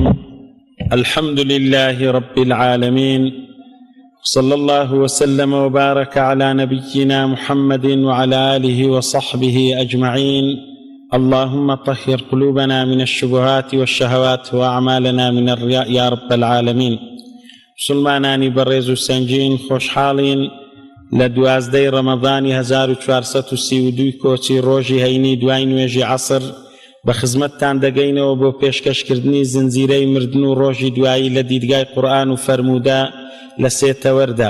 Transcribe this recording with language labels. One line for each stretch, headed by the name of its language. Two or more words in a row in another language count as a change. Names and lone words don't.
Arabic: الحمد لله رب العالمين، صلى الله وسلم وبارك على نبينا محمد وعلى آله وصحبه أجمعين. اللهم طهر قلوبنا من الشبهات والشهوات وأعمالنا من الرياء يا رب العالمين.
Central Kurdish: مسلمانانی بەڕێز و سەنگین خۆشحاڵین لە 12 ڕەمەضانی 1432 کۆچی ڕۆژی هەینی دوای نوێژی عەسر بە خزمەتتان دەگەینەوە بۆ پێشکەشکردنی زنجیرەی مردن و ڕۆژی دوایی لە دیدگای قورئان و فەرموودا لە 3 تەوەردا.